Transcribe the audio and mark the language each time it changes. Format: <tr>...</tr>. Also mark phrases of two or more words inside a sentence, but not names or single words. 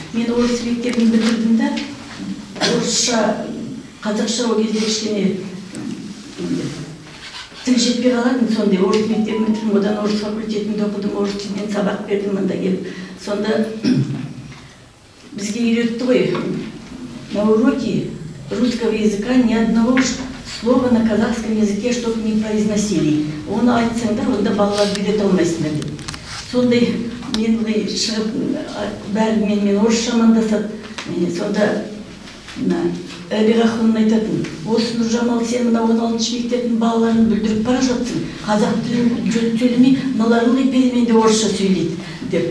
<kk>Мен орыс мектебін бітірдім да, орысша, қазақша ол кезде кішкене тіл жетпей қалатын, сондай орыс мектебін бітірдім, одан орыс факультетінде оқыдым, орыс тілінен сабақ бердім мында келіп. Сонда бізге үйретті ғой,</kk> <ru>на уроке русского языка ни одного слова на казахском языке, чтобы не произносили.</ru> <kk>Оны айтсаңдар, онда балалар үйрете алмайсыңдар деп. Сондай мен шығып, бәрімен орысша амандасады. Сонда Әбиғахын айтатын, осы Нұржамал, сен мына 16 мектептің балаларын бүлдіріп бара жатсың, қазақ тілін сөйлемей, мыналар ылғи переменде орысша сөйлейді деп.</kk>